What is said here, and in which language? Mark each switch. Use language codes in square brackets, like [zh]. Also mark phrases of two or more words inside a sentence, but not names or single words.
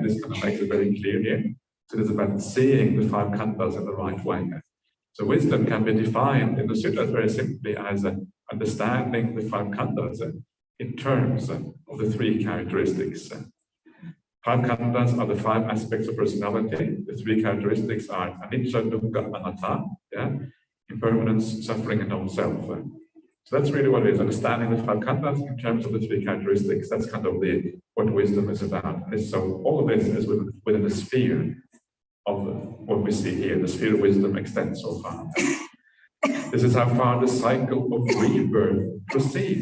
[en] This kind of makes it very clear here. So it is about seeing the five khandhas in the right way. So wisdom can be defined in the suttas very simply as understanding the five khandhas in terms of the three characteristics. Five khandhas are the five aspects of personality. The three characteristics are [pi] anicca, dukkha, anatta, [en] impermanence, suffering, and non-self. So that's really what it is, understanding the five khandhas in terms of the three characteristics. That's kind of what wisdom is about. And so all of this is within the sphere of what we see here. The sphere of wisdom extends so far. This is how far the cycle of rebirth proceeds.